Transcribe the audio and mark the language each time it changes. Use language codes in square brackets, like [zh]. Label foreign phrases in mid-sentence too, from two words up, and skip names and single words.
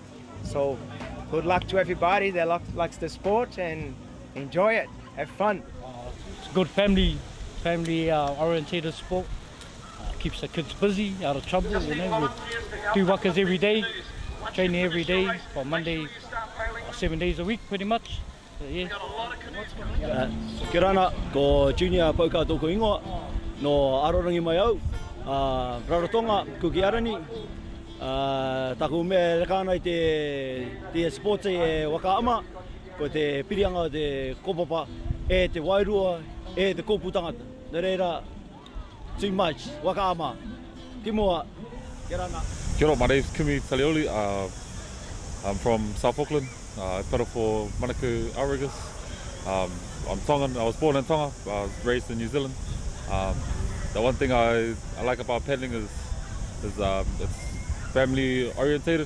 [en] So good luck to everybody that likes the sport, and enjoy it, have fun. It's a good family orientated sport. Keeps the kids busy, out of trouble, you know. We do wakas every day, training every day, from Monday, 7 days a week pretty much. So, yeah. [rar] Kia rana, ko junior pauka tōku ingoa, no arorangi mai au, Rarotonga, kuki arani, taku mea rekana i te sports e wakaama, ko te pirianga o te kopapa, e te wairua, e te kōpū tangata. Nā reira, [en] too much, [rar] wakaama. Ki mua, kia rana. [mi] Kia ora, [en] my name's Kimi Talioli. I'm from South Auckland, pera for Manukau Outriggers. I'm Tongan, I was born in Tonga, I was raised in New Zealand. The one thing I like about paddling is it's family orientated.